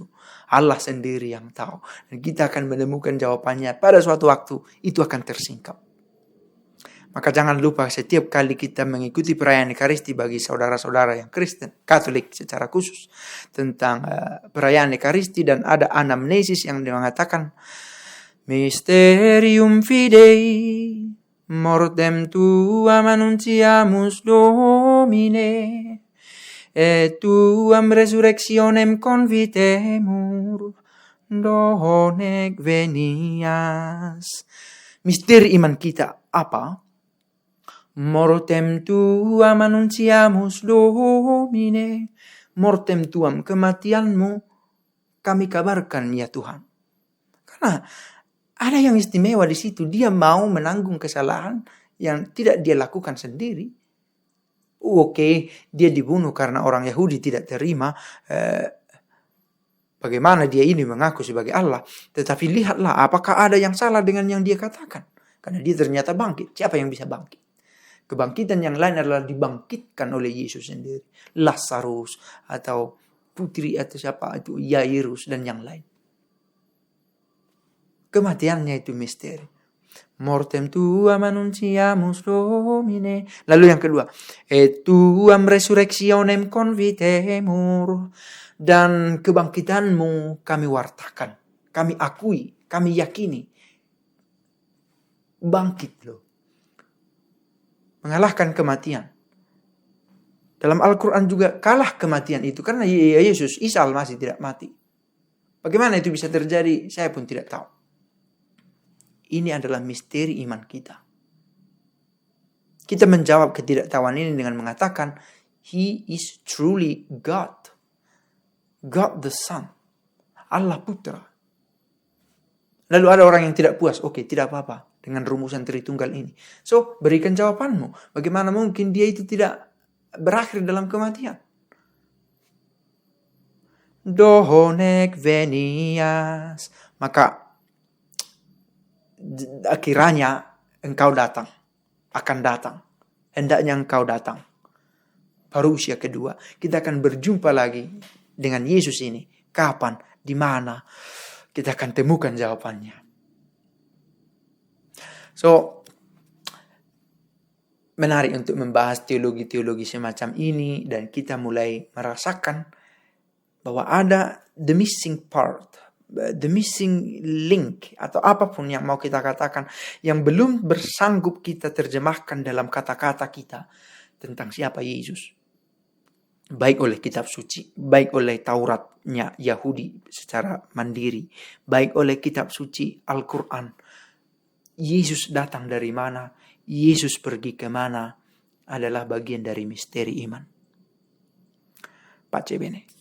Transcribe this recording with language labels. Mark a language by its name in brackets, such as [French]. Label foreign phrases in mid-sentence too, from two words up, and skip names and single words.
[Indonesian] Allah sendiri yang tahu. Dan kita akan menemukan jawabannya pada suatu waktu. Itu akan tersingkap. Maka jangan lupa setiap kali kita mengikuti perayaan Ekaristi bagi saudara-saudara yang Kristen, Katolik secara khusus, tentang perayaan Ekaristi, dan ada anamnesis yang mengatakan, [Latin] Mysterium fidei, mortem tuam annunciamus Domine, et tuam resurrectionem convitemur, donec venias. [Indonesian] Misteri iman kita apa? [Latin] Mortem tuam annunciamus Domine. Mortem tuam, [Indonesian] kematianmu kami kabarkan ya Tuhan. Karena ada yang istimewa di situ. Dia mau menanggung kesalahan yang tidak dia lakukan sendiri. Oke, dia dibunuh karena orang Yahudi tidak terima bagaimana dia ini mengaku sebagai Allah. Tetapi lihatlah apakah ada yang salah dengan yang dia katakan. Karena dia ternyata bangkit. Siapa yang bisa bangkit? Kebangkitan yang lain adalah dibangkitkan oleh Yesus sendiri. Lazarus atau putri atau siapa itu, Yairus dan yang lain. Kematiannya itu misteri. [Latin] Mortem tuam annunciamus Domine. [Indonesian] Lalu yang kedua, [Latin] et tuam resurrectionem convitemur. [Indonesian] Dan kebangkitanmu kami wartakan, kami akui, kami yakini. Bangkit loh. Mengalahkan kematian. Dalam Al-Quran juga kalah kematian itu. Karena Yesus, Isa Al-Masih tidak mati. Bagaimana itu bisa terjadi? Saya pun tidak tahu. Ini adalah misteri iman kita. Kita menjawab ketidaktahuan ini dengan mengatakan, [English] He is truly God. God the Son. [Indonesian] Allah Putra. Lalu ada orang yang tidak puas. Oke, tidak apa-apa dengan rumusan Tritunggal ini. So, berikan jawabanmu. Bagaimana mungkin dia itu tidak berakhir dalam kematian? [Latin] Donec venias. [Indonesian] Maka akhirnya engkau datang. Akan datang. Hendaknya engkau datang. Parusia kedua. Kita akan berjumpa lagi dengan Yesus ini. Kapan? Di mana? Kita akan temukan jawabannya. So, menarik untuk membahas teologi-teologi semacam ini. Dan kita mulai merasakan bahwa ada [English] the missing part, the missing link, [Indonesian] atau apapun yang mau kita katakan, yang belum bersanggup kita terjemahkan dalam kata-kata kita tentang siapa Yesus. Baik oleh kitab suci, baik oleh Tauratnya Yahudi secara mandiri, baik oleh kitab suci Al-Quran. Yesus datang dari mana, Yesus pergi kemana, adalah bagian dari misteri iman. [Italian] Pace bene.